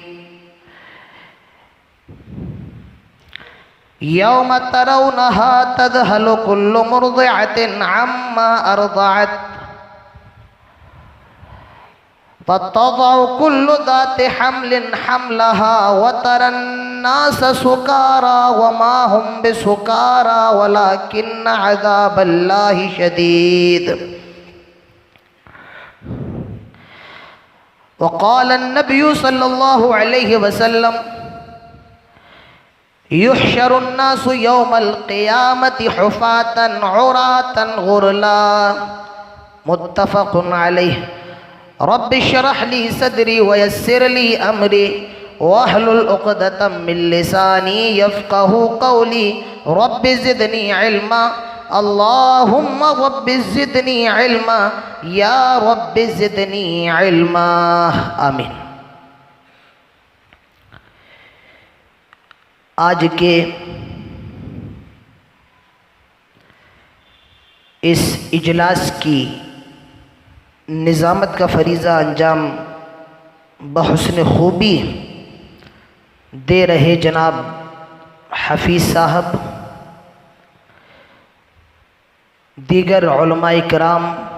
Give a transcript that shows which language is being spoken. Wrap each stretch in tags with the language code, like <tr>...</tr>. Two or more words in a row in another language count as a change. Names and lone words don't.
<ar>يوم ترونها تذهل كل مرضعة عما أرضعت وتضع كل ذات حمل حملها وترى الناس سكارى وما هم بسكارى ولكن عذاب الله شديد. وقال النبي صلى الله عليه وسلم يحشر الناس يوم القيامة حفاة عراة غرلا. متفق عليه. رب اشرح لي صدري ويسر لي أمري واحلل عقدة من لساني يفقهوا قولي. رب زدني علما اللهم رب زدني علما يا رب زدني علما. آمين.</ar> <ur>آج کے اس اجلاس کی نظامت کا فریضہ انجام بحسن خوبی دے رہے جناب حفیظ صاحب، دیگر علمائے کرام,</ur>